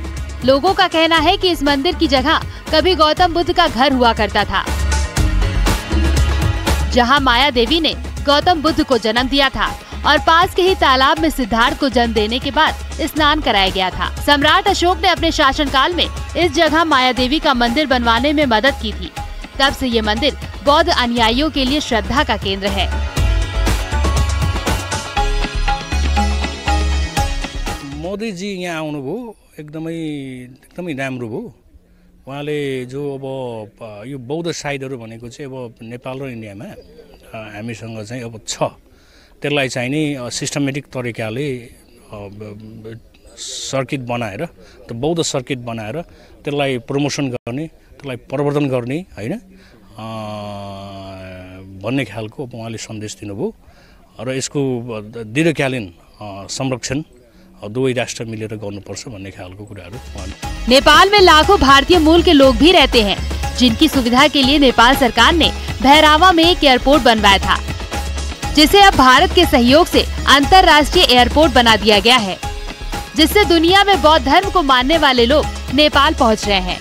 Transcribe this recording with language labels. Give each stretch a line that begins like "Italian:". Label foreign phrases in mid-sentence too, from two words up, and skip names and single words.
Hindi: लोगों का कहना है कि इस मंदिर की जगह कभी गौतम बुद्ध का घर हुआ करता था, जहां माया देवी ने गौतम बुद्ध को जन्म दिया था और पास के ही तालाब में सिद्धार्थ को जन्म देने के बाद स्नान कराया गया था। सम्राट अशोक ने अपने शासनकाल में इस जगह माया देवी का मंदिर बनवाने में मदद की थी। तब से ये मंदिर बौद्ध अनुयायियों के लिए श्रद्धा का केंद्र है।
Nepali: मोदी जी यहाँ आउनुभयो, एकदमै राम्रो भयो। उहाँले जो अब यो बौद्ध साइटहरू भनेको चाहिँ अब नेपाल र इन्डियामा हामीसँग चाहिँ अब छ, त्यसलाई चाहिँ नि सिस्टमेटिक तरिकाले सर्किट बनाएर, त बौद्ध सर्किट बनाएर त्यसलाई प्रमोसन गर्ने, त्यसलाई प्रवर्धन गर्ने हैन भन्ने खालको उहाँले सन्देश दिनुभयो र यसको दीर्घकालीन संरक्षण दुवै राष्ट्र मिलेर गर्नुपर्छ भन्ने खालको कुराहरू।
Hindi: नेपाल में लाखों भारतीय मूल के लोग भी रहते हैं, जिनकी सुविधा के लिए नेपाल सरकार ने भैरावा में एक एयरपोर्ट बनवाया था, जिसे अब भारत के सहयोग से अंतर्राष्ट्रीय एयरपोर्ट बना दिया गया है, जिससे दुनिया में बौद्ध धर्म को मानने वाले लोग नेपाल पहुंच रहे हैं।